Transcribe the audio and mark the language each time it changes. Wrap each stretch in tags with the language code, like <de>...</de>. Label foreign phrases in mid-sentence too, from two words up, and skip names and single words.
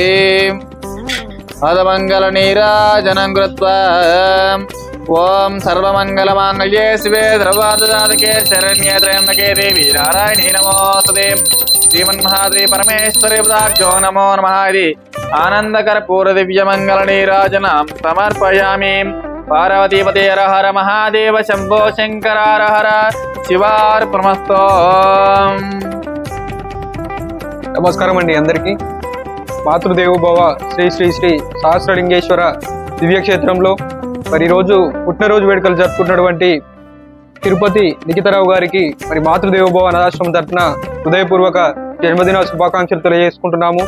<sa>मदमङ्गलनीराजनं कृत्वा ओम सर्वमङ्गलमाङ्गल्ये शिवे सर्वार्थसाधके शरण्ये त्र्यम्बके देवी नारायणी नमोस्तुते। श्रीमन्महाश्री परमेश्वरदेवताभ्यो नमो नमः। इति आनन्दकर्पूरदिव्यमङ्गलनीराजनं समर्पयामि। पार्वतीपते हर हर महादेव शंभो शंकर हर हर शिवार्पणमस्तु।</sa> <te>నమస్కారం అండి అందరికీ। మాతృదేవోభవ శ్రీ శ్రీ శ్రీ సహస్రలింగేశ్వర దివ్యక్షేత్రంలో మరి రోజు పుట్టినరోజు వేడుకలు జరుపుకున్నటువంటి తిరుపతి నికితారావు గారికి మరి మాతృదేవోభవ అనాథాశ్రమం తరఫున హృదయపూర్వక జన్మదిన శుభాకాంక్షలు తెలియజేసుకుంటున్నాము।</te>